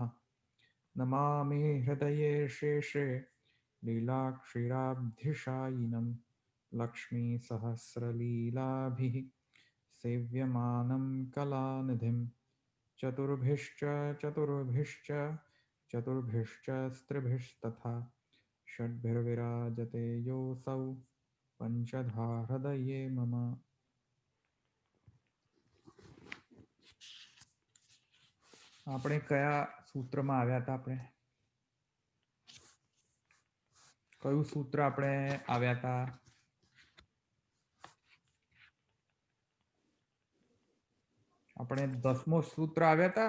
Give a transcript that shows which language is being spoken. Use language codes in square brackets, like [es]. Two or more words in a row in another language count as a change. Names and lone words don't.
[sa] नमामि हृदये शेषे लीलाक्षीराब्धिशायिनं लक्ष्मीसहस्रलीलाभिः सेव्यमानं कलानिधिं चतुर्भिश्च चतुर्भिश्च चतुर्भिश्च स्त्रिभिस्तथा षड्भिर्विराजते योऽसौ पञ्चधा हृदये मम। [gu] આપણે કયા સૂત્રમાં આવ્યા હતા? આપણે કયું સૂત્ર આપણે આવ્યા હતા? આપણે 10મો સૂત્ર આવ્યા હતા.